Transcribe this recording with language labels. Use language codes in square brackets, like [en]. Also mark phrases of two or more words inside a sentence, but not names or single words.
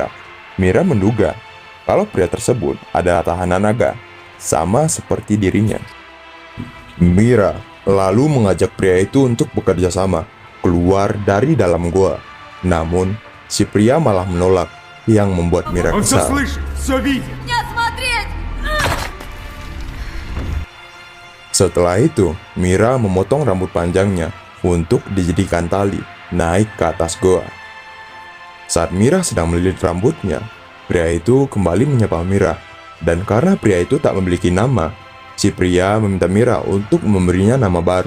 [id] Mira menduga kalau pria tersebut adalah tahanan naga, sama seperti dirinya. Mira lalu mengajak pria itu untuk bekerja sama keluar dari dalam gua. Namun, si pria malah menolak yang membuat Mira [ru] Он все [id] kesal. [ru] слышит, все видит. Нет, смотреть! [id] Setelah itu, Mira memotong rambut panjangnya untuk dijadikan tali naik ke atas goa. Saat Mira sedang melilit rambutnya, pria itu kembali menyapa Mira. Dan karena pria itu tak memiliki nama, si pria meminta Mira untuk memberinya nama baru.